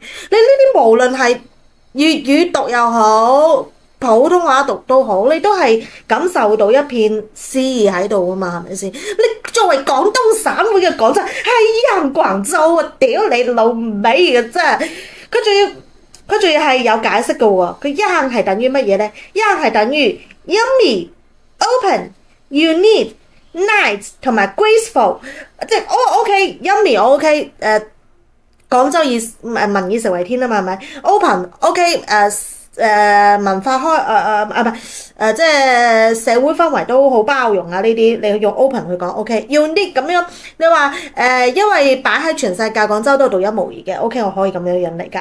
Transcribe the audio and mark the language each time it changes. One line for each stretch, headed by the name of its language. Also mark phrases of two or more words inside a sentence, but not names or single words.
Cantonese: 你呢啲無論係粵語讀又好，普通話讀都好，你都係感受到一片詩意喺度啊嘛，係咪先？你作為廣東省會嘅廣州，係央廣州啊！屌你老味嘅真係，佢仲要係有解釋嘅喎。佢央係等於乜嘢咧？央係等於
English: yummy、open、unique、nice
Cantonese: 同埋 graceful，即係OK，yummy 我 OK，廣州民以食為天啊嘛，係咪 ？open OK，文化即係社會氛圍都好包容啊！呢啲你用 open 去講 OK，unique 咁樣你話因為擺喺全世界廣州都係獨一無二嘅 OK，我可以咁樣樣嚟㗎。